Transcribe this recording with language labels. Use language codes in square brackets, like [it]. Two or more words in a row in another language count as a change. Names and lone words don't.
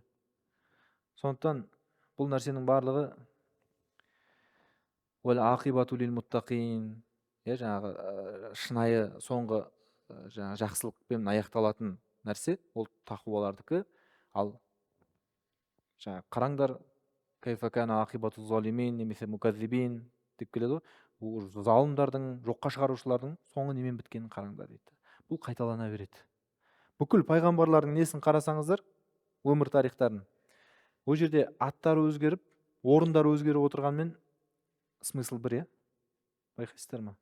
[kk] Сондықтан бұл нәрсенің барлығы [ar] والعاقبة للمتقين, [kk] жаңағы шынайы соңғы жаңағы жақсылықпен аяқталатын нәрсе ол тақуалардікі. Ал жаңағы қараңдар, [ar] كيف كان عاقبة الظالمين [kk] немесе муказзибин деп келеді ғой. Бұл залымдардың, жоққа шығарушылардың соңы немен біткенін қараңдар дейді. Бұл қайталана береді. Бүкіл пайғамбарлардың несін қарасаңыздар, өмір тарихтарын, ол жерде аттары өзгеріп, орындары өзгеріп отырғанмен смысл бір, байқайсыздар ма?